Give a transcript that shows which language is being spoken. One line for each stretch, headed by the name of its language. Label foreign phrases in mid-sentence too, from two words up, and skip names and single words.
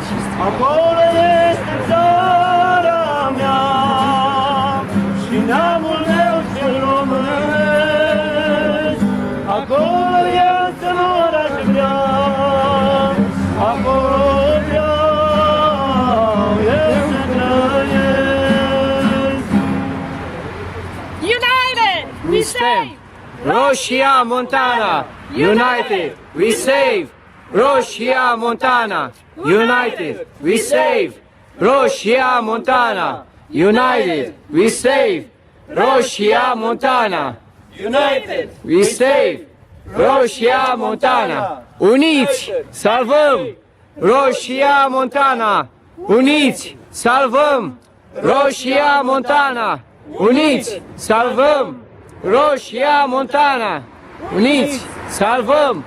Romanian: Acolo este țara mea și neamul meu cel românesc, acolo eu să mor aș vrea, acolo vreau eu să trăiesc.
English: United we save! Roșia Montana, united, we save! Roșia Montana, united, we save! Roșia Montana, united, we save! Roșia Montana, united, we save!
Romanian: Roșia Montana, uniți, salvăm! Roșia Montana, uniți, salvăm! Roșia Montana, uniți, salvăm! Roșia Montana, uniți, salvăm!